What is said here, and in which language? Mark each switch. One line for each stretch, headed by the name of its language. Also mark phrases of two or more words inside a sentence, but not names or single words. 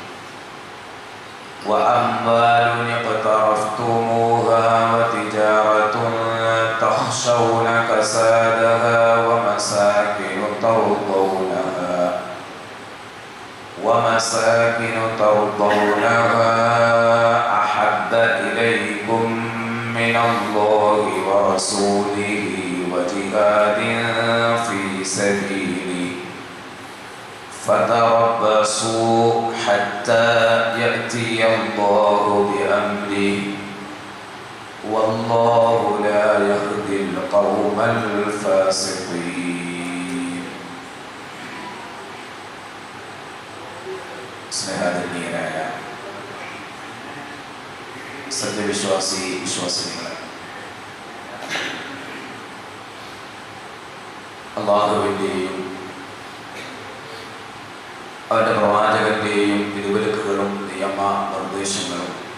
Arabic: وأموال اقترفتموها وتجارة تخشون كسادها ومساكن ترضونها أحب إليكم من الله ورسوله وجهاد في سبيله فتربصوا حتى يأتي الله بأمره والله لا يهدي القوم الفاسقين.
Malayalam: സ്നേഹാദരണീയരായ സത്യവിശ്വാസികളെ, അല്ലാഹുവിൻ്റെയും അവൻ്റെ പ്രവാചകന്റെയും വിധിവിലക്കുകളും നിയമ നിർദ്ദേശങ്ങളും